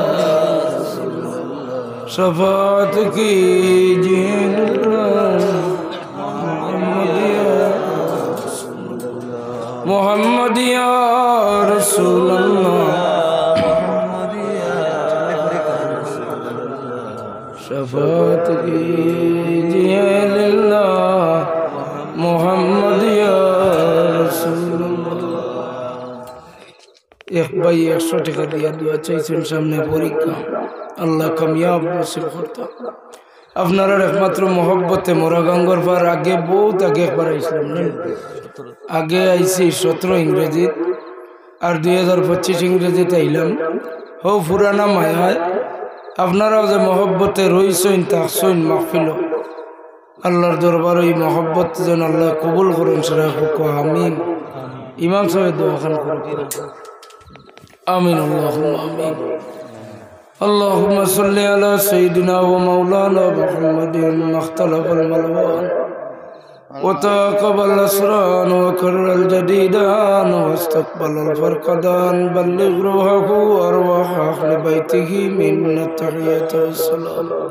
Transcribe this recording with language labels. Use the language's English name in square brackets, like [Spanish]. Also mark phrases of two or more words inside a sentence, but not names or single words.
[Urdu] شفاعت کیجئے محمد یا رسول اللہ شفاعت کیجئے للہ محمد یا رسول اللہ ایک بھائی [Bangla] 100 টাকা দিয়া দোয়া চাইছেন সামনে পরীক্ষা আল্লাহ কামিয়াব নসিব করতা আপনারা একমাত্র মোহব্বতে মোরাগাঙ্গর পার আগে বহুত আগে একবার আইছিলাম না আগে আইছি 17 ইংরেজি আর 2025 ইংরেজিতে আইলাম হো পুরানা মায়ায় আপনারাও যে মোহব্বতে রইছেন তাকছেন মাহফিল আল্লাহর দরবার এই মোহব্বত যেন আল্লাহ কবুল করুন সেটা আমিন ইমাম সাহেব দোয়া খান করুন [Arabic] آمين اللهم آمين اللهم صل على سيدنا ومولانا محمد ما اختلف الملوان وتقبل الأسران وكرر الجديدان واستقبل الفرقدان بلغ روحه وأرواح أهل بيته من التحية والسلام